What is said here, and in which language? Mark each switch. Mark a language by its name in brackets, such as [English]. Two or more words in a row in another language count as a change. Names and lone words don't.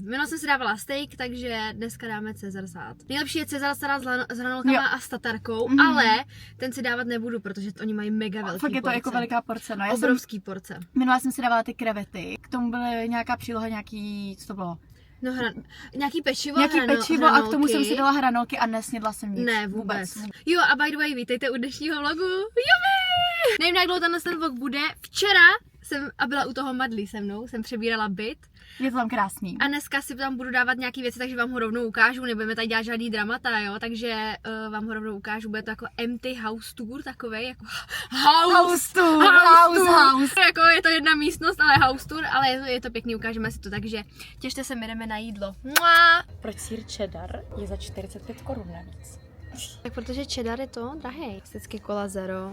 [Czech] Minule jsem si dávala steak, takže dneska dáme Cezar salát. Nejlepší je Cezar salát s hranolkama a s tatarkou, ale ten si dávat nebudu, protože oni mají mega velký Fakt je to porce. jako veliká porce, no. Obrovský porce. Minule jsem si dávala ty krevety, k tomu byly nějaká příloha, co to bylo? No nějaký pečivo, Pečivo a k tomu jsem si dala hranolky a nesnědla jsem nic. Ne, vůbec. Jo, a [English] by the way, [Czech] vítejte u dnešního vlogu. Jubi! Nevím, jak dlouho ten vlog bude. Včera jsem, a byla u toho Madlí se mnou, jsem přebírala byt. Je to tam krásný. A dneska si tam budu dávat nějaké věci, takže vám ho rovnou ukážu, nebudeme tady dělat žádný dramata, jo, takže vám ho rovnou ukážu, bude to jako [English] empty house tour [Czech] takovej, jako [English] house tour. [Czech] Jako je to jedna místnost, ale [English] house tour, [Czech] ale je to pěkný, ukážeme si to, takže těšte se, my jdeme na jídlo. Mua! Proč sýr cheddar je za 45 korun navíc? Tak protože cheddar je to drahej. Vždycky kola zero.